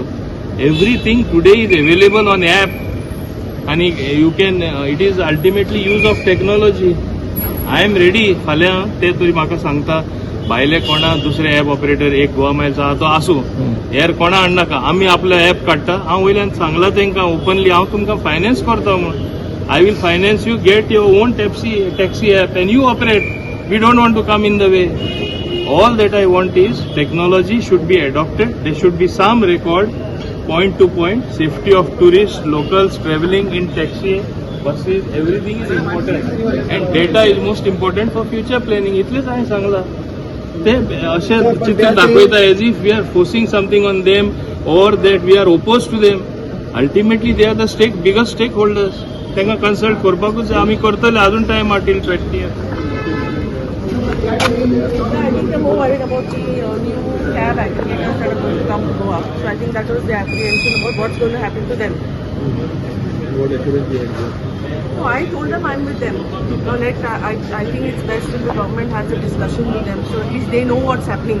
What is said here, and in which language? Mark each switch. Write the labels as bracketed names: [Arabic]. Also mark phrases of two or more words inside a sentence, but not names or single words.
[English] Everything today is available on app [Konkani] आनी [English] you can it is ultimately use of technology I am ready [Konkani] फाल्यां ते तरी म्हाका सांगता भायले कोणा दुसरे [English] app operator [Konkani] एक गोवा मायल्स आहा तो आसूं हेर कोणा हाडनाका आमी आपलो एप काडटा हांव वयल्यान सांगलां तांकां ओपनली हांव तुमकां फायनान्स करता म्हूण [English] I will finance you, get your own taxi app and you operate. We don't want to come in the way. All that I want is technology should be adopted. There should be some record, point to point, safety of tourists, locals traveling in taxi, buses, everything is important. And data is most important for future planning. [Konkani] इतलेच हांवें सांगलां. ते अशें चित्र दाखयता [English] as if we are forcing something on them or that we are opposed to them. Ultimately they are the biggest stakeholders. [Konkani] तांकां कन्सल्ट करपाकूच जाय आमी करतले अजून टायम आहा टील 20th [English] I think they're more worried about the new cab aggregators that are going to come to Goa. So I think that was the apprehension about what's going to happen to them. What accuracy is it? So I told them I'm with them. No, I think it's best if the government has a discussion with them, so at least they know what's happening.